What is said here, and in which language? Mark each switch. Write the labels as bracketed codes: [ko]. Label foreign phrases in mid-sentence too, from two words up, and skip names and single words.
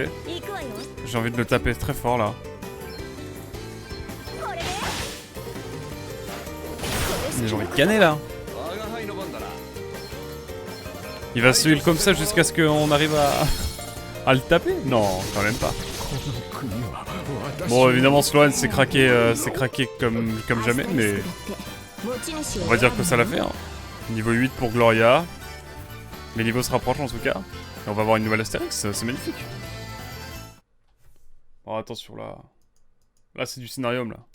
[ja] 行くわよ。 [fr] J'ai envie de le taper très fort là. [ja] これで。 [fr] Mais j'ai envie de canner là. Il va se heal comme ça jusqu'à ce qu'on arrive à le taper? Non, quand même pas. [ja] この国は [fr] Bon, évidemment, Sloan s'est craqué comme jamais, mais on va dire que ça l'a fait. Hein. Niveau 8 pour Gloria. Les niveaux se rapprochent en tout cas. Et on va avoir une nouvelle Astérix, c'est magnifique. Oh, attention là. Là, c'est du scénarium là.